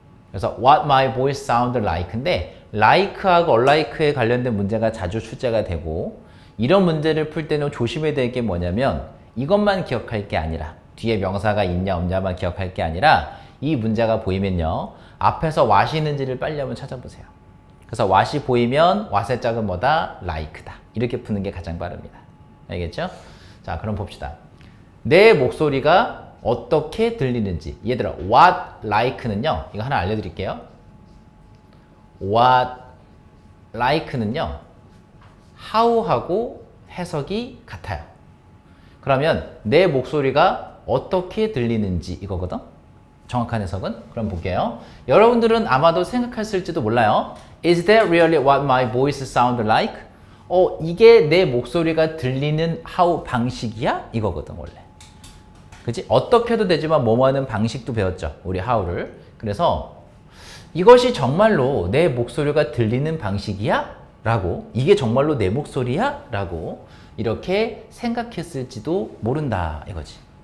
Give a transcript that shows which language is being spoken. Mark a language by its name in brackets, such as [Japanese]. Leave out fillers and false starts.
[Korean] 그래서 [English] what my voice sound like [Korean] 인데 like하고 unlike에 관련된 문제가 자주 출제가 되고 이런 문제를 풀 때는 조심해야 될 게 뭐냐면 이것만 기억할 게 아니라 뒤에 명사가 있냐 없냐만 기억할 게 아니라 이 문제가 보이면요 앞에서 what이 있는지를 빨리 한번 찾아보세요. 그래서 what이 보이면 what의 짝은 뭐다? like다. 이렇게 푸는 게 가장 빠릅니다. 알겠죠? 자, 그럼 봅시다. 내 목소리가 어떻게 들리는지. 얘들아, what like는요. 이거 하나 알려드릴게요. what like는요. how하고 해석이 같아요. 그러면 내 목소리가 어떻게 들리는지 이거거든. 정확한 해석은? 그럼 볼게요. 여러분들은 아마도 생각했을지도 몰라요. [English] Is that really what my voice sound like? [Korean] 이게 내 목소리가 들리는 how 방식이야? 이거거든, 원래. 그치? 어떻게 해도 되지만 뭐뭐 하는 방식도 배웠죠. 우리 how를. 그래서 이것이 정말로 내 목소리가 들리는 방식이야? 라고 이게 정말로 내 목소리야? 라고 이렇게 생각했을지도 모른다 이거지.